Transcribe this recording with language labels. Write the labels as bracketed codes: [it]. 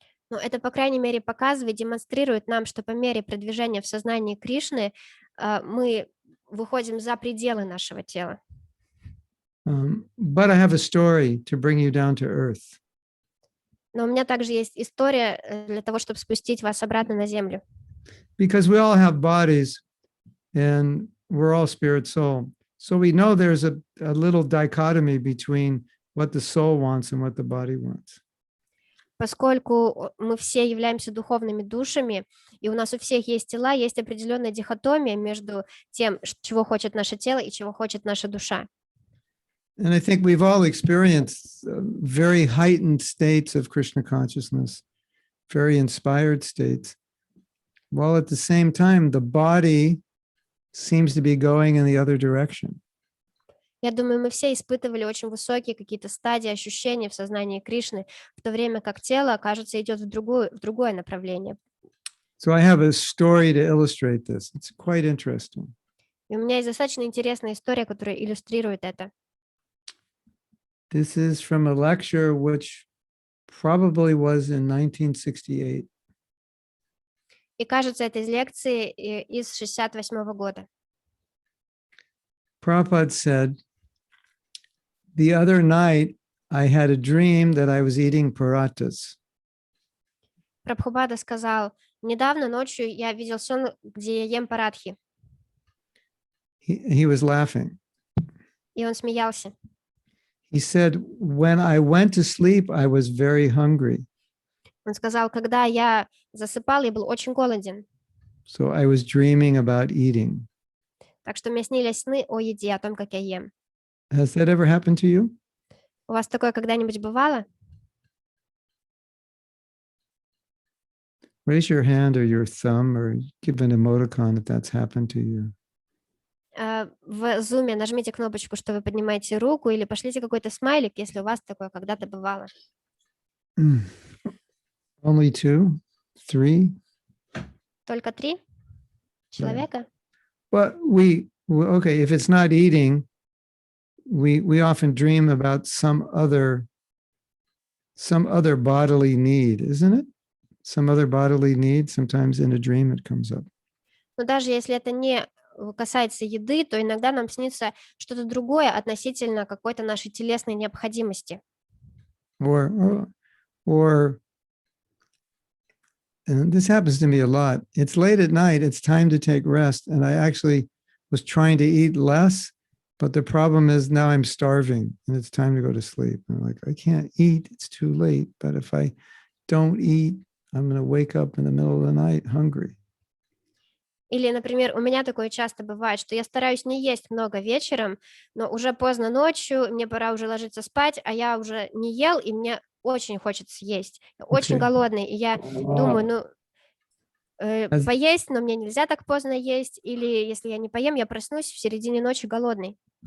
[ru] Но это, по крайней мере, показывает, демонстрирует нам, что по мере продвижения в сознании Кришны мы выходим за пределы нашего тела. [en] But I have a story to bring you down to earth. [ru] Но у меня также есть история для того, чтобы спустить вас обратно на землю. [en] Because we all have bodies and we're all spirit soul. So we know there's a little dichotomy between what the soul wants and what the body wants. [ru] Поскольку мы все являемся духовными душами, и у нас у всех есть тела, есть определенная дихотомия между тем, чего хочет наше тело и чего хочет наша душа. [en] And I think we've all experienced very heightened states of Krishna consciousness, very inspired states, while at the same time, the body seems to be going in the other direction. [ru] Я думаю, мы все испытывали очень высокие какие-то стадии ощущения в сознании Кришны, в то время как тело, кажется, идет в другое направление. [en] So I have a story to illustrate this. It's quite interesting. [ru] И у меня есть достаточно интересная история, которая иллюстрирует это. [en] This is from a lecture which probably was in 1968. [ru] И кажется, это из лекции из 68 года. [en] Prabhupada said, the other night I had a dream that I was eating parathas. [ru] Прабхупада сказал, недавно ночью я видел сон, где я ем парадхи. [en] He was laughing. [ru] И он смеялся. [en] He said, when I went to sleep, I was very hungry. [ru] Он сказал, когда я засыпал, я был очень голоден. [en] So I was dreaming about eating. [ru] Так что мне снились сны о еде, о том, как я ем. [en] Has that ever happened to you? [ru] У вас такое когда-нибудь бывало? [en] Raise your hand or your thumb or give an emoticon if that's happened to you. [ru] В Zoom нажмите кнопочку, что вы поднимаете руку, или пошлите какой-то смайлик, если у вас такое когда-то бывало. [en] Only 2, 3? [ru] Только 3 человека? [en] Well, okay, if it's not eating, we often dream about some other bodily need, isn't it? Some other bodily need. Sometimes in a dream it comes up. [ru] Но даже если это не касается еды, то иногда нам снится что-то другое относительно какой-то нашей телесной необходимости. [en] Or and this happens to me a lot. It's late at night, it's time to take rest, and I actually was trying to eat less, but the problem is now I'm starving and it's time to go to sleep. And I'm like, I can't eat, it's too late, but if I don't eat, I'm going to wake up in the middle of the night hungry. [ru] Или, например, у меня такое часто бывает, что я стараюсь не есть много вечером, но уже поздно ночью, мне пора уже ложиться спать, а я уже не ел, и мне очень хочется есть. Я очень голодный, и я думаю, поесть, но мне нельзя так поздно есть, или если я не поем, я проснусь в середине ночи голодный.